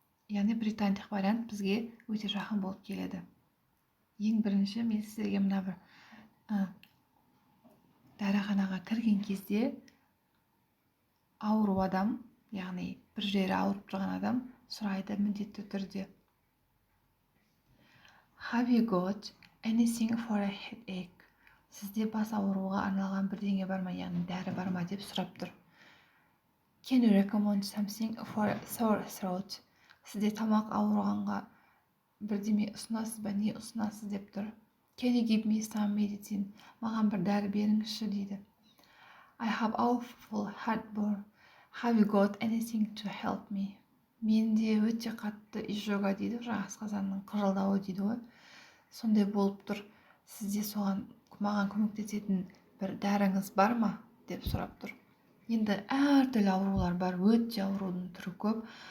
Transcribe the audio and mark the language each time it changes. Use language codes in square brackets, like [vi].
[kk] Яғни британдық вариант бізге өте жақын болып келеді. Ең бірінші мен сіздерге мына бір дәріханаға кірген кезде ауру адам, яғни бір жері ауырып тұрған адам сұрайды міндетті түрде. [en] Have you got anything for a headache? [kk] Сізде бас ауруға арналған бірдеңе бар ма, яғни дәрі бар ма деп сұрап тұр. [en] Can you recommend something for a sore throat? [kk] Сізде тамақ ауырғанға бірдеме ұсынасыз ба, не ұсынасыз деп тұр. [en] Can you give me some medicine? [kk] Маған бір дәрі беріңізші дейді. [en] I have awful heartburn. Have you got anything to help me? [kk] Менде өте қатты изжога дейді, асқазанның қыжылдауы дейді ғой. Сондай болып тұр. Сізде маған көмектесетін бір дәріңіз бар ма деп сұрап тұр. Енді әртүрлі аурулар бар, өте аурудың түрі көп.